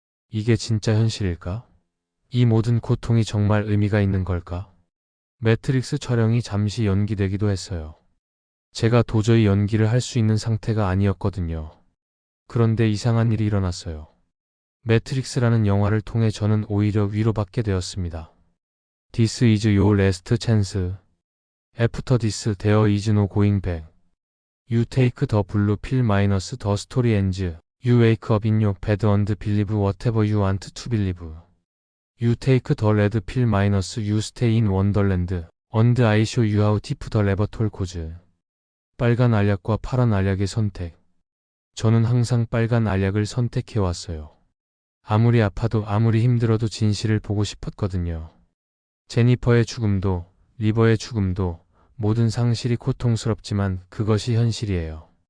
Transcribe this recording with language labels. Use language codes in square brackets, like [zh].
[ko] 이게 진짜 현실일까? 이 모든 고통이 정말 의미가 있는 걸까? 매트릭스 촬영이 잠시 연기되기도 했어요. 제가 도저히 연기를 할 수 있는 상태가 아니었거든요. 그런데 이상한 일이 일어났어요. 매트릭스라는 영화를 통해 저는 오히려 위로받게 되었습니다. [en] This is your last chance. After this there is no going back. You take the blue pill minus the story ends. You wake up in your bed and believe whatever you want to believe. You take the red pill minus you stay in wonderland. And I show you how deep the rabbit hole goes. [ko] 빨간 알약과 파란 알약의 선택. 저는 항상 빨간 알약을 선택해왔어요. 아무리 아파도 아무리 힘들어도 진실을 보고 싶었거든요. 제니퍼의 죽음도, 리버의 죽음도 모든 상실이 고통스럽지만 그것이 현실이에요.